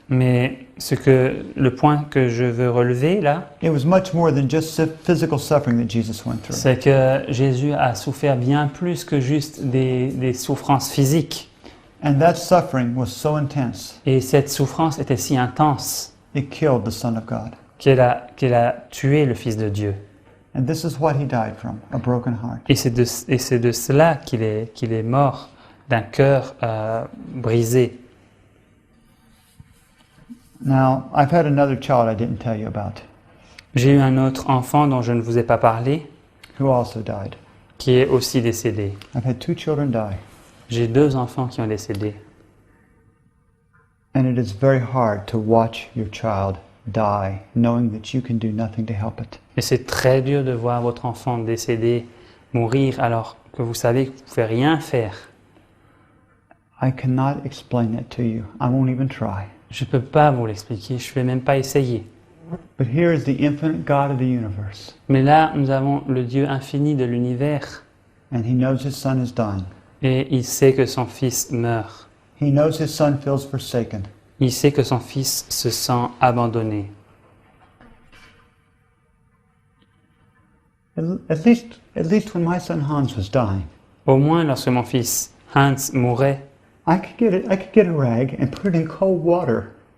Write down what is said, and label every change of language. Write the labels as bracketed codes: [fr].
[fr] Mais le point que je veux relever là, [en] it was much more than just physical suffering that Jesus went through. [fr] c'est que Jésus a souffert bien plus que juste des souffrances physiques. [en] And that suffering was so intense, [fr] Et cette souffrance était si intense [en] it killed the Son of God. [fr] qu'elle a tué le Fils de Dieu. [en] And this is what he died from, a broken heart. [fr] Et c'est de cela qu'il est mort, d'un cœur brisé. [en] Now, I've had another child I didn't tell you about, [fr] J'ai eu un autre enfant dont je ne vous ai pas parlé, [en] who also died. [fr] qui est aussi décédé. [en] I've had 2 children die, [fr] J'ai 2 enfants qui ont décédé. [en] and it is very hard to watch your child die, knowing that you can do nothing to help it. [fr] Et c'est très dur de voir votre enfant décédé, mourir, alors que vous savez que vous ne pouvez rien faire. [en] I cannot explain that to you. I won't even try. [fr] Je ne peux pas vous l'expliquer, je ne vais même pas essayer. [en] But here is the infinite God of the universe, [fr] Mais là, nous avons le Dieu infini de l'univers, [en] and he knows his son is dying. [fr] et il sait que son fils meurt. [en] He knows his son feels forsaken. [fr] Il sait que son fils se sent abandonné. [en] At least when my son Hans was dying, [fr] Au moins, lorsque mon fils Hans mourait, [en] I could get a rag and put it in cold water,